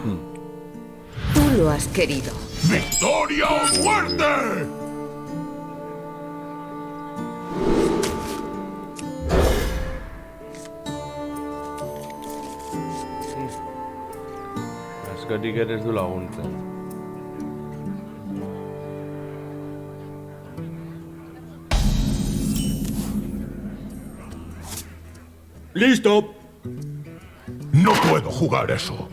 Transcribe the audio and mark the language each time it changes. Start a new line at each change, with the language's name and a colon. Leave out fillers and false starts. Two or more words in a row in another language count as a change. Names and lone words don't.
Spanish: Tú lo has querido. ¡Victoria o muerte!
Basque: Askorik ere ez du laguntzen.
Spanish: ¡Listo! No puedo jugar eso.